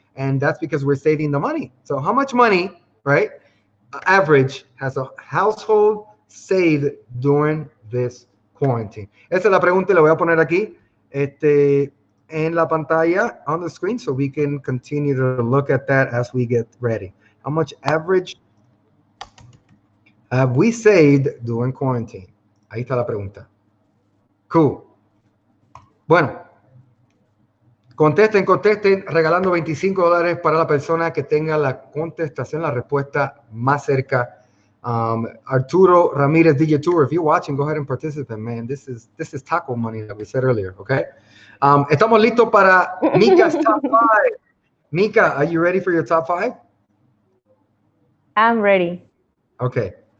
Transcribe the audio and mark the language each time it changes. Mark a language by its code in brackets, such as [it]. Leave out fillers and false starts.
[en] And that's because we're saving the money. So how much money, right, average has a household saved during this quarantine? [es] Esa es la pregunta y la voy a poner aquí en la pantalla [en] on the screen so we can continue to look at that as we get ready. How much average have we saved during quarantine? [es] Ahí está la pregunta. Cool. Bueno, contesten, regalando $25 para la persona que tenga la contestación, la respuesta más cerca. [en] Arturo Ramirez, DJ Tour, if you're watching, go ahead and participate, man. This is taco money that we said earlier, okay? [es] Estamos listos para Mika's top 5. [en] Mika, are you ready for your top 5? I'm ready. Okay.